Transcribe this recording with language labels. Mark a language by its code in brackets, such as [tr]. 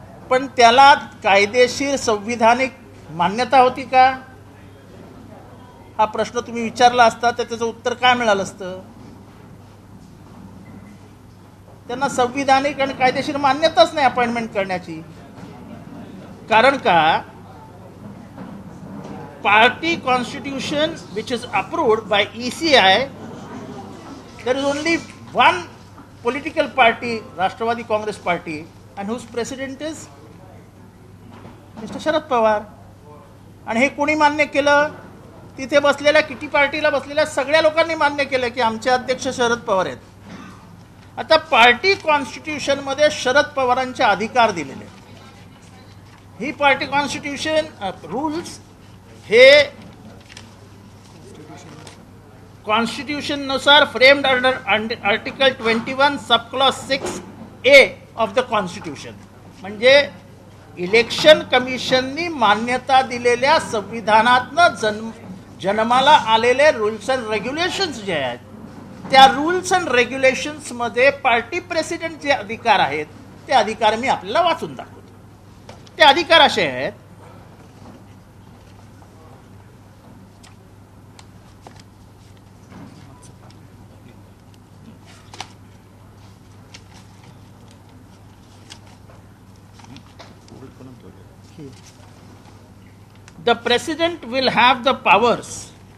[mr] पण त्याला कायदेशीर संविधानिक मान्यता होती का हा प्रश्न तुम्ही विचारला असता तर त्याचं उत्तर काय मिळालं असतं? त्यांना संविधानिक आणि कायदेशीर मान्यताच नाही अपॉइंटमेंट करण्याची. कारण का [en] Party constitution which is approved by ECI, there is only one political party, Rashtravadi Congress party, and whose president is Mr. [mr] Sharad Pawar. आणि हे कोणी मान्य केलं? तिथे बसलेल्या किटी पार्टीला बसलेल्या सगळ्या लोकांनी मान्य केलं की आमचे अध्यक्ष शरद पवार आहेत. आता पार्टी कॉन्स्टिट्यूशन मध्ये शरद पवारांचे अधिकार दिलेले. ही पार्टी कॉन्स्टिट्यूशन रूल्स हे कॉन्स्टिट्यूशन नुसार [en] framed under article 21 sub clause 6A of the constitution, [mr] म्हणजे इलेक्शन कमिशननी मान्यता दिलेल्या संविधानातनं जन्माला आलेले रूल्स अँड रेग्युलेशन्स जे आहेत त्या रूल्स अँड रेग्युलेशन्स मध्ये पार्टी प्रेसिडेंट जे अधिकार आहेत ते अधिकार मी आपल्याला वाचून दाखवतो. ते अधिकार असे आहेत [en] The President will have the powers